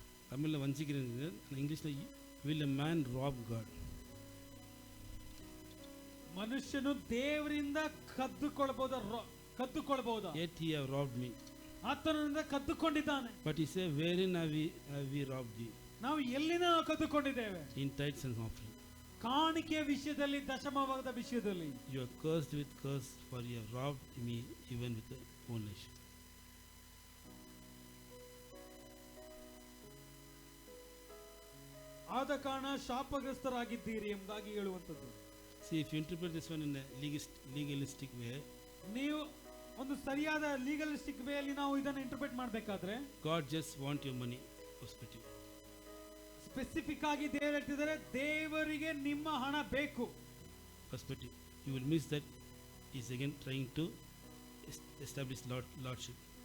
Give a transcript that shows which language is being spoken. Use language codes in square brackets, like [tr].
[ta] தமிழில் வஞ்சிக்கிறது, இங்கிலீஷில் [en] will a man rob God? [kn] ಮನುಷ್ಯನು ದೇವರಿಂದ ಕದ್ದುಕೊಳ್ಳಬಹುದಾ? [en] Yet he have robbed me. [kn] ಆತನಿಂದ ಕದ್ದುಕೊಂಡಿದ್ದಾನೆ. [en] But he say, wherein have we robbed thee? [kn] ನಾವು ಎಲ್ಲಿನ ಕದ್ದುಕೊಂಡಿದ್ದೇವೆ? [en] In tithes and offering. [kn] ಕಾಣಿಕೆಯ ವಿಷಯದಲ್ಲಿ, ದಶಮಭಾಗದ ವಿಷಯದಲ್ಲಿ. [en] You are cursed with curse, for you have robbed me even with the whole nation. [kn] ಆದ ಕಾರಣ ಶಾಪಗ್ರಸ್ತರಾಗಿದ್ದೀರಿ ಎಂಬುದಾಗಿ ಹೇಳುವಂಥದ್ದು. [en] See, if you interpret this one in a legalistic way, [kn] ನೀವು ಒಂದು ಸರಿಯಾದ ಲೀಗಲಿಸ್ಟಿಕ್ ವೇ ಅಲ್ಲಿ ನಾವು ಇದನ್ನು ಇಂಟರ್ಪ್ರೆಟ್ ಮಾಡಬೇಕಾದ್ರೆ, [en] God just want your money perspective. [kn] Specific ಆಗಿ ದೇವರು ಹೇಳ್ತಿದ್ದಾರೆ, ದೇವರಿಗೆ ನಿಮ್ಮ ಹಣ ಬೇಕು perspective. [en] You will miss that he is again trying to establish lordship.